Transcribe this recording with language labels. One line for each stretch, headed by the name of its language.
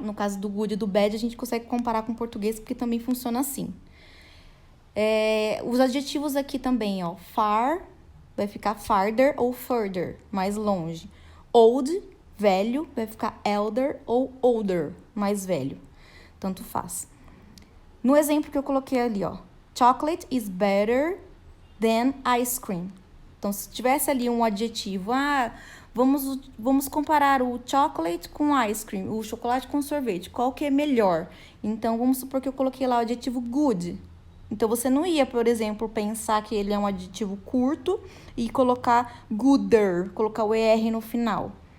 Portuguese: No caso do good e do bad, a gente consegue comparar com o português, porque também funciona assim. Os adjetivos aqui também, ó, far, vai ficar farther ou further, mais longe. Old, velho, vai ficar elder ou older, mais velho. Tanto faz. No exemplo que eu coloquei ali, ó.
English: Chocolate is better than ice cream.
Portuguese: Então, se tivesse ali um adjetivo, vamos comparar o chocolate com ice cream, o chocolate com sorvete, qual que é melhor? Então, vamos supor que eu coloquei lá o adjetivo good. Então, você não ia, por exemplo, pensar que ele é um adjetivo curto e colocar gooder, colocar o ER no final.